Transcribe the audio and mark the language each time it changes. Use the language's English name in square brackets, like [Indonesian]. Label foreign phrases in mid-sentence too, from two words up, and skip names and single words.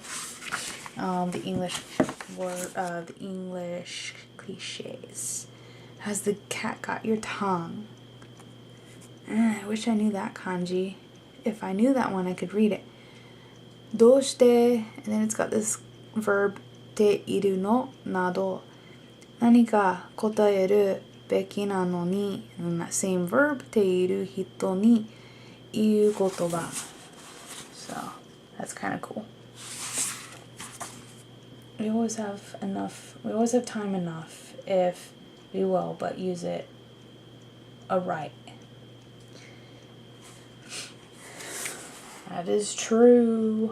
[English] The English word, the English cliches. Has the cat got your tongue? I wish I knew that kanji. If I knew that one, I could read it. Doshite, and then it's got this verb, [Japanese] ている の など. 何 か 答える べき な のに. [English] And then that same verb, [Japanese] ている 人 に 言う 言葉. [English] So that's kind of cool. We always have time enough if we will, but use it aright. That is true.